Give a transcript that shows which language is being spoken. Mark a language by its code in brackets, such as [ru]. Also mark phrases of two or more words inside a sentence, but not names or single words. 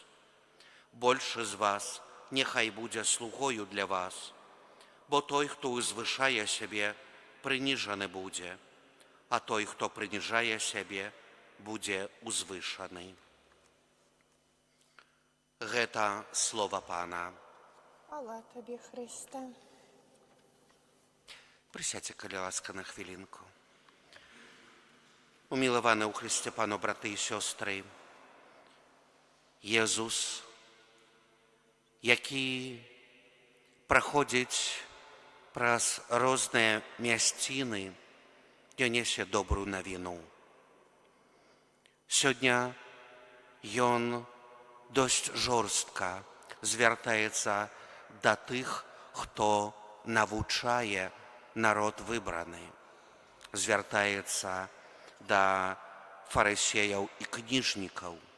[be] Большы з вас няхай будзе слугою для вас, бо той, хто узвышае сябе, прыніжаны будзе, а той, хто прыніжае сябе, будзе узвышаны. Гэта слова Пана. Хвала Табе, Христе. [uk] Присядьте, [be] калі ласка, [uk] на хвилинку. Уміловане у Христі Пану, брати і сестри, Єсус, який проходить [be] праз розныя мясціны, ён несе добрую навіну. Сёння ён досць жорстка звяртаецца да тых, хто навучае народ выбраны, звяртаецца да фарысеяў і кніжнікаў.